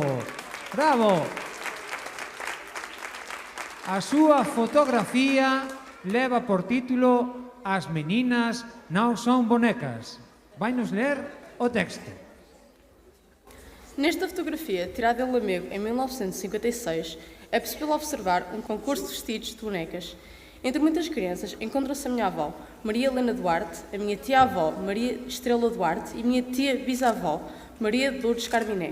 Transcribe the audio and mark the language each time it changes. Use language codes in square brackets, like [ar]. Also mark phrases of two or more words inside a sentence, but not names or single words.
[gl] Bravo! A súa fotografía leva por título As meninas non son bonecas. Vainos ler o texto. [pt] Nesta fotografia, tirada em Lamego em 1956, é possível observar um concurso de vestidos de bonecas. Entre muitas crianças, encontra-se a minha avó, Maria Helena Duarte, a minha tia-avó, Maria Estrela Duarte, e minha tia-bisavó, Maria Lourdes Carminé.